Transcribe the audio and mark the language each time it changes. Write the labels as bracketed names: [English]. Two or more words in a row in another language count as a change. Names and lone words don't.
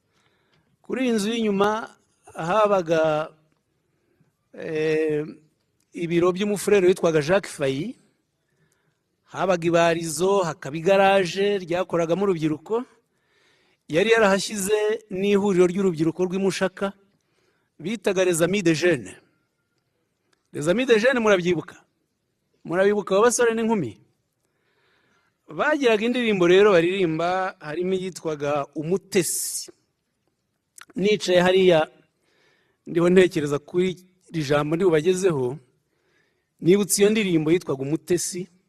[Kinyarwanda] Kuri iyi nzu y'inyuma habaga ibiro by'umufurere witwaga Jacques Fayi, habaga ibarizo, hakaba igaraje ryakoragamo urubyiruko. Yari yarahashyize n'ihuriro ry'urubyiruko rw'imushaka bitaga les amis de jeunes. Les amis de jeunes murabyibuka? Murabibuka abasore n'inkumi? Bagiraga indirimbo rero baririmba, harimo iyitwaga Umutesi. Nicaye hariya ndiho ntekereza kuri iri jambo ndi bubagezeho, nibutse iyo ndirimbo yitwaga Umutesi.